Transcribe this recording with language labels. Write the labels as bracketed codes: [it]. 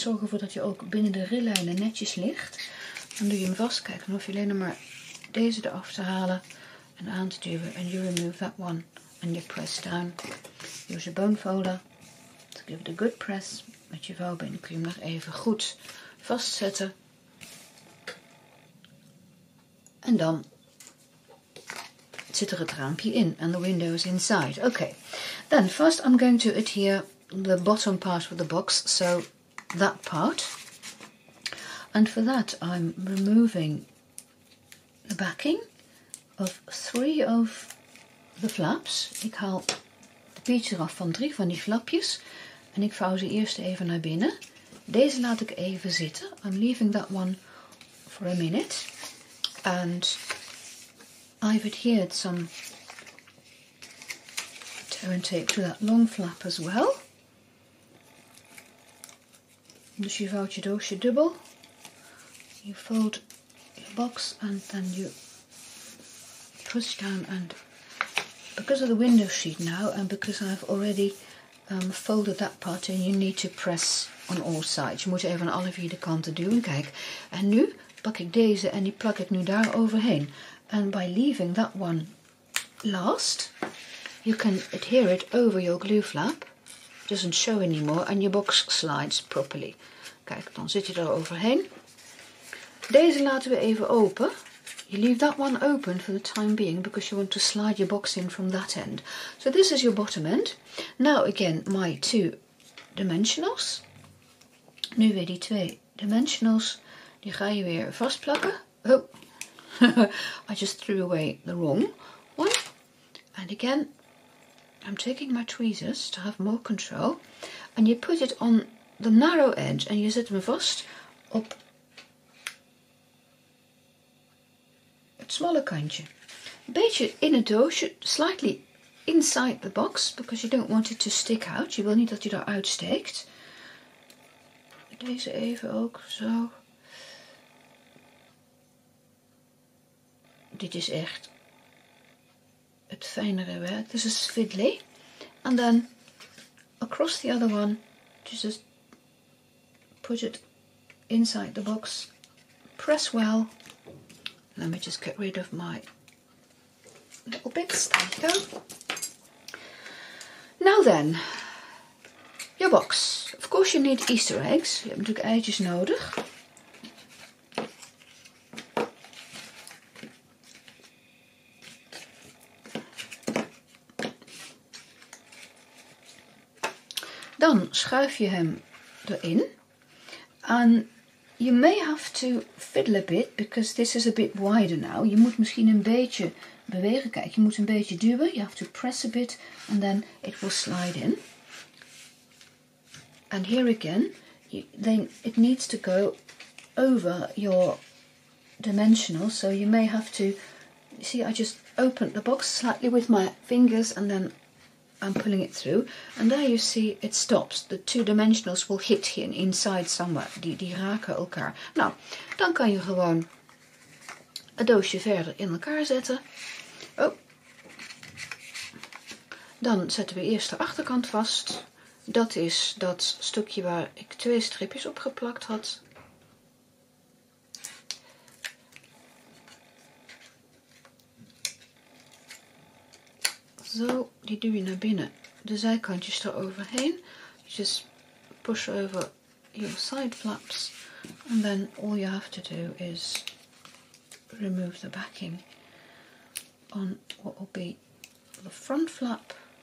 [nl] Zorg ervoor dat je ook binnen de rillijnen netjes ligt. Dan doe je hem vast. Kijk, dan hoef je alleen nog maar deze eraf te halen en aan te duwen. [en] And you remove that one and you press down. Use a bone folder to give it a good press. [nl] Met je vouwbeen kun je hem nog even goed vastzetten. En dan zit er het raampje in [en] and the window is inside. Okay, then first I'm going to adhere the bottom part of the box, so that part. And for that I'm removing the backing of 3 of the flaps. [nl] Ik haal de pietje eraf van 3 van die flapjes en ik vouw ze eerst even naar binnen. Deze laat ik even zitten. [en] I'm leaving that one for a minute. And I've adhered some tear and tape to that long flap as well. [nl] Dus je vouwt je doosje dubbel. [en] You fold your box and then you push down, and because of the window sheet now and because I've already folded that part in, you need to press on all sides. [nl] Je moet even aan alle 4 de kanten duwen. Kijk, en nu pak ik deze en die plak ik nu daar overheen. [en] And by leaving that one last, you can adhere it over your glue flap. It doesn't show anymore and your box slides properly. [nl] Kijk, dan zit je er overheen. Deze laten we even open. [en] You leave that one open for the time being because you want to slide your box in from that end. So this is your bottom end. Now again, my 2 dimensionals. [nl] Nu weer die 2 dimensionals. Die ga je weer vastplakken. [en] Oh, I just threw away the wrong one. And again, I'm taking my tweezers to have more control. And you put it on the narrow edge and [nl] je zet hem vast op het smalle kantje. Een beetje in het doosje, [en] slightly inside the box, because you don't want it to stick out. [nl] Je wil niet dat hij eruit steekt. Deze even ook, zo. Dit is echt het fijnere werk. [en] This is fiddly. And then across the other one, just put it inside the box. Press well. Let me just get rid of my little bits. There you go. Now then, your box. Of course you need Easter eggs. [nl] Je hebt natuurlijk eitjes nodig. Dan schuif je hem erin. [en] And you may have to fiddle a bit because this is a bit wider now. [nl] Je moet misschien een beetje bewegen. Kijk, je moet een beetje duwen. [en] You have to press a bit and then it will slide in. And here again, then it needs to go over your dimensional. So you may have to, you see, I just opened the box slightly with my fingers and then I'm pulling it through, and there you see it stops. The 2 dimensionals will hit here inside somewhere. [nl] Die raken elkaar. Nou, dan kan je gewoon het doosje verder in elkaar zetten. Oh. Dan zetten we eerst de achterkant vast. Dat is dat stukje waar ik 2 stripjes op geplakt had. Zo, die duw je naar binnen. De zijkantjes eroverheen. [en] Just push over your side flaps. And then all you have to do is remove the backing on what will be the front flap.